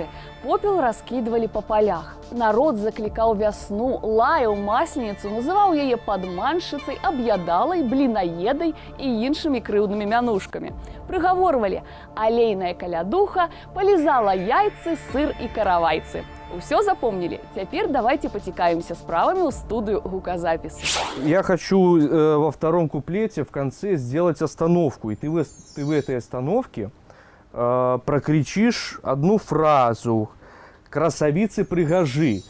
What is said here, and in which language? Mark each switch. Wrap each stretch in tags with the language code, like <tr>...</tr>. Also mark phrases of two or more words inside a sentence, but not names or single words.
<be>Попел раскідвалі па палях. Народ заклікаў вясну, лаяў масленіцу, называў яе падманшчыцай, аб'ядалай, блінаедай і іншымі крыўднымі мянушкамі. Прыгаворвалі: алейная калядуха палізала яйцы, сыр і каравайцы.</be> <ru>Усё запомнили? Теперь давайте потекаемся справами у студию гуказаписи. Я хочу во втором куплете в конце сделать остановку. И ты в этой остановке прокричишь одну фразу: «Красавицы-пригожи».</ru>